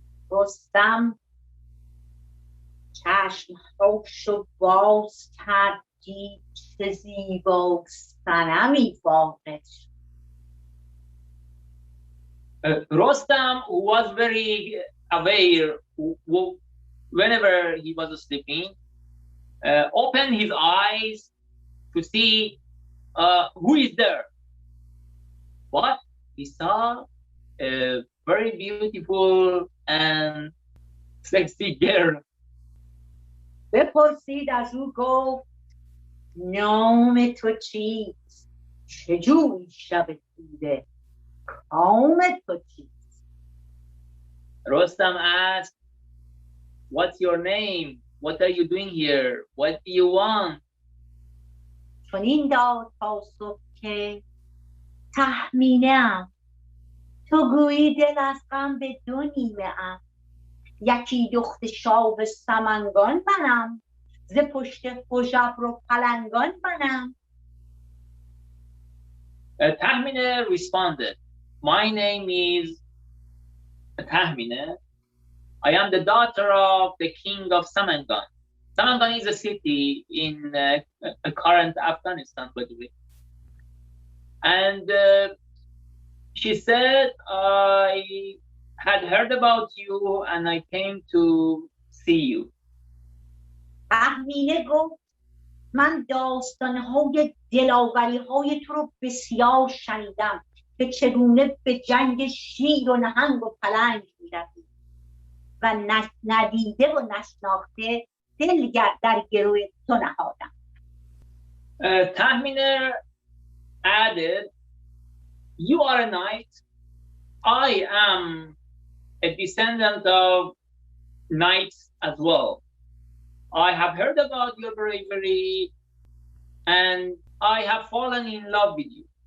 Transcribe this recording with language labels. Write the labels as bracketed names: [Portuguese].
[Persian] رستم چشم‌هاشو باز کرد، دید چه زیبا صنمی واقع شد. [English] Rostam, who was very aware whenever he was sleeping, opened his eyes to see who is there. But he saw a very beautiful and sexy girl. [Persian] بپرسید از او، گفت نام تو چیست؟ چجوری شب دیده؟ کام تو چیست؟ [English] Rostam asked, what's your name? What are you doing here? What do you want? [Persian] چنین داد پاسخ که تهمینه‌ام، تو گویی دل از غم به 2 نیمه ام. یکی دخت شاه سمنگان منم، ز پشت هژبر و پلنگان منم. [English] Tahmine responded, my name is Tahmine. I am the daughter of the king of Samangan. Samangan is a city in current Afghanistan, by the way. And she said, I had heard about you and I came to see you. [Persian] تهمینه گفت من داستانهای دلاوری‌های تو رو بسیار شنیدم که چگونه به جنگ شیر و نهنگ و پلنگ می‌روی و ندیده و نشناخته دل در گروه تو نهادم. [English] Tahmine added, you are a knight. I am a descendant of knights as well. I have heard about your bravery and I have fallen in love with you.